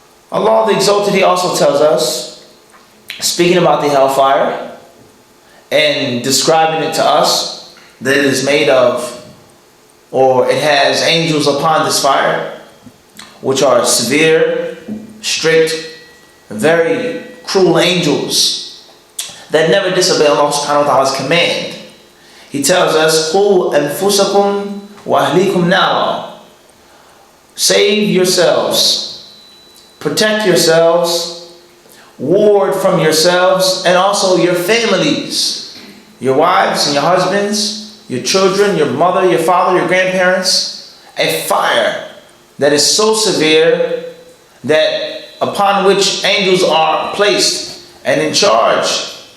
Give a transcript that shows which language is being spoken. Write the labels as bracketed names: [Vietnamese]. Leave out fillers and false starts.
[English] Allah the Exalted, He also tells us, speaking about the hellfire and describing it to us, that it is made of, or it has angels upon this fire, which are severe, strict, very cruel angels that never disobey Allah subhanahu wa ta'ala's command. He tells us, [Arabic] قُوا أَنفُسَكُمْ وَأَهْلِيكُمْ نَارًا. [English] Save yourselves, protect yourselves, ward from yourselves, and also your families, your wives and your husbands, your children, your mother, your father, your grandparents, a fire that is so severe that upon which angels are placed and in charge.